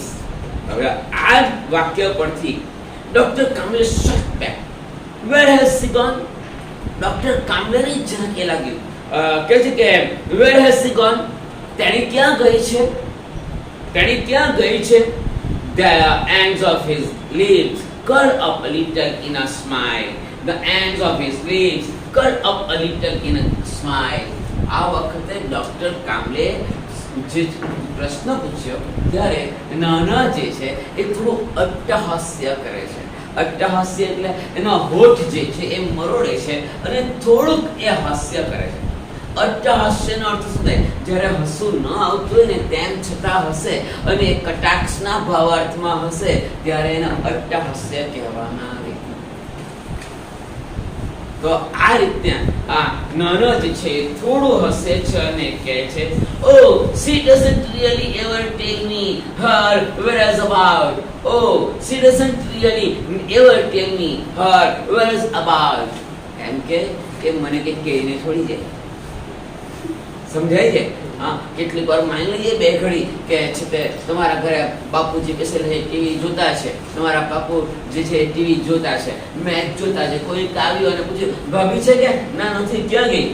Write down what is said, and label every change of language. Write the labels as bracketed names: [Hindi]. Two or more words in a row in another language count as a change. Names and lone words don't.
[Gujarati] હવે આ વાક્ય પરથી ડોક્ટર કામલે [English] shot back. Where has she gone? [Gujarati] ડોક્ટર કામલેને જરાક એ લાગ્યું કે છે કે [English] where has she gone? [Gujarati] તેણી ક્યાં ગઈ છે? તેણી ક્યાં ગઈ છે? [English] The ends of his lips curled up a little in a smile. The ends of his lips curled up a little in a smile. [Gujarati] આ વખતે ડોક્ટર કામલે જે પ્રશ્ન પૂછ્યો ત્યારે નાના જે છે એ થોડું અટ્ટહાસ્ય કરે છે. અટ્ટહાસ્ય એટલે એના હોઠ જે છે એ મરોડે છે અને થોડુંક એ હાસ્ય કરે છે. અટ્ટહાસ્યનો અર્થ શું થાય? જ્યારે હસવું ન આવતું હોય ને તેમ છતાં હસે અને કટાક્ષના ભાવાર્થમાં હસે ત્યારે એને અટ્ટહાસ્ય કહેવામાં આવે. તો આ રીતે આ નાનો જ છે થોડું હસે છે અને કહે છે, [English] oh she doesn't really ever tell me her whereas about. oh she doesn't really ever tell me her whereas about. [Gujarati] એમ કે મને કંઈક કહીને થોડી જાય. સમજાય છે? હા, કેટલીક વાર માની લઈએ બે ઘડી કે છે તે તમારા ઘરે બાપુજી બેસેલ છે, ટીવી જોતા છે, તમારા બાપુ જે છે ટીવી જોતા છે, મેચ જોતા છે, કોઈ આવ્યું અને પૂછ્યું ભાભી છે કે ના નથી, ક્યાં ગઈ?